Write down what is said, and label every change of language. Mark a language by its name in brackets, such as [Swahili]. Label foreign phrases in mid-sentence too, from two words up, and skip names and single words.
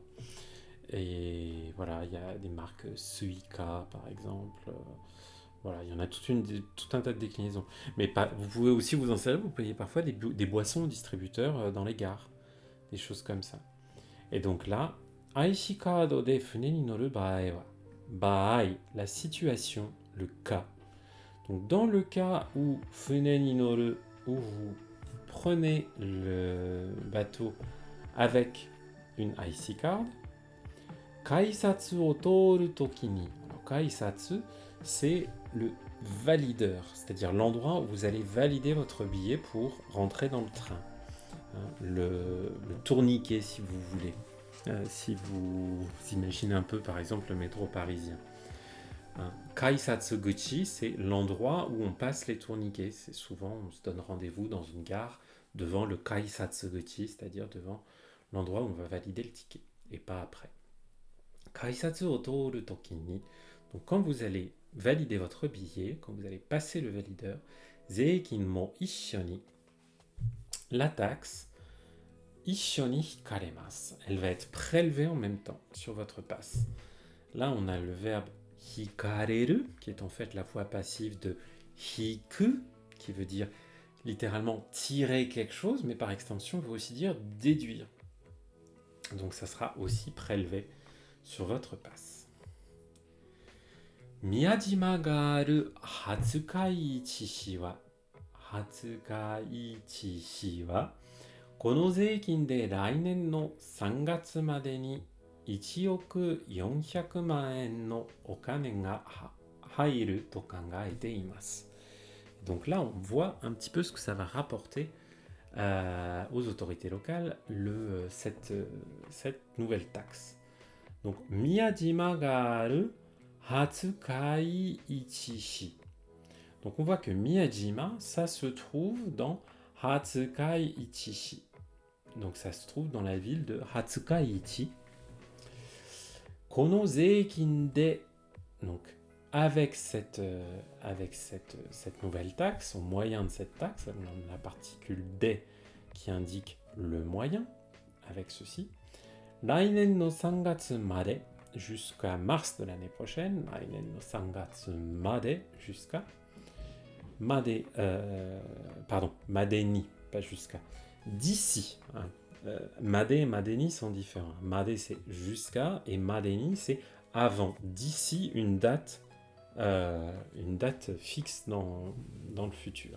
[French] Et voilà, il y a des marques Suica par exemple. Voilà, il y en a tout un tas de déclinaisons. Mais vous pouvez aussi vous en servir, vous payez parfois des boissons aux distributeurs dans les gares. Des choses comme ça. Et donc là, [Japanese] アイシカードで船に乗る場合は. [French] Bae, la situation, le cas. Donc dans le cas où [Japanese] 船に乗る, [French] où vous prenez le bateau avec une [English] IC card, [Japanese] 改札を通る時に. [French] Kaisatsu, c'est le valideur, c'est-à-dire l'endroit où vous allez valider votre billet pour rentrer dans le train. Hein, le tourniquet, si vous voulez. Si vous imaginez un peu, par exemple, le métro parisien. Hein, Kaisatsuguchi, c'est l'endroit où on passe les tourniquets. C'est souvent, on se donne rendez-vous dans une gare devant le Kaisatsuguchi, c'est-à-dire devant l'endroit où on va valider le ticket, et pas après. [Japanese] 改札を通る時に. [French] Donc quand vous allez valider votre billet, quand vous allez passer le valideur, [Japanese] 税金も一緒に, [French] la taxe, [Japanese] 一緒に引かれます. [French] Elle va être prélevée en même temps sur votre passe. Là, on a le verbe hikareru, qui est en fait la voix passive de hiku, qui veut dire littéralement tirer quelque chose, mais par extension veut aussi dire déduire. Donc ça sera aussi prélevé sur votre passe. [Japanese] 宮島がある廿日市はこの税金で来年の3月までに1億400万円のお金が入ると考えています。 [French] Donc là, on voit un petit peu ce que ça va rapporter aux autorités locales cette nouvelle taxe. Donc, [Japanese] 宮島がある廿日市市. [French] Donc, on voit que Miyajima, ça se trouve dans Hatsukai Ichishi. Donc, ça se trouve dans la ville de Hatsukaichi. [Japanese] この税金で. [French] Donc, avec cette nouvelle taxe, au moyen de cette taxe, la particule de qui indique le moyen, avec ceci, [Japanese] 来年の3月まで [French] jusqu'à mars de l'année prochaine, [Japanese] 来年の3月まで [French] jusqu'à made, pardon, madeni, pas jusqu'à, d'ici. Hein. Made et madeni sont différents. Made c'est jusqu'à et madeni c'est avant, d'ici une date fixe dans le futur.